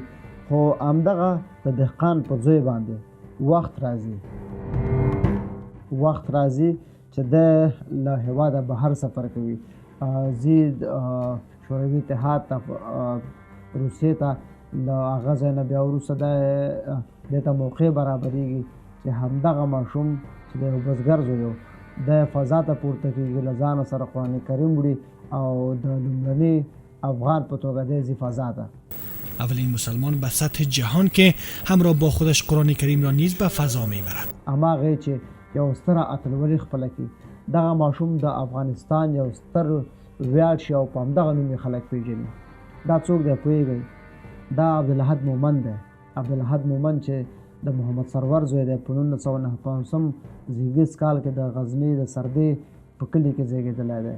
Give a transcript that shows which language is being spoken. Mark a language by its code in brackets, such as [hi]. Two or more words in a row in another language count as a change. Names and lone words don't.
[ps] خو همدغه د دهقان په زوی باندې وخت راځي چې دی له هېواده بهر سفر کوي، ځي شوروي اتحاد ته، روسیې ته. له هغه ځای نه بیا وروسته دې ته موقع برابرېږي چې همدغه ماشوم چې د یو بزګر زوی و، دی فضا ته پورته کېږي، له ځانه سره قرآن کریم وړي او د لومړني افغان په توګه دی ځي فضا ته. [fa] اولین مسلمان به سطح جهان که همراه با خودش قرآن کریم را نیز به فضا میبرد. [ps] هماغه چې یو ستره اتلولي خپله کړي. دغه ماشوم د افغانستان یو ستر ویاړ شي او په همدغه نوم یې خلک پیژني. دا څوک دی پوهېږئ؟ دا عبدالاحد مومند دی. عبدالاحد مومند چې د محمد سرور زوی دی. په 1959 زیږدیز کال کې د غزني د سردې په کلي کې زیږېدلی دی.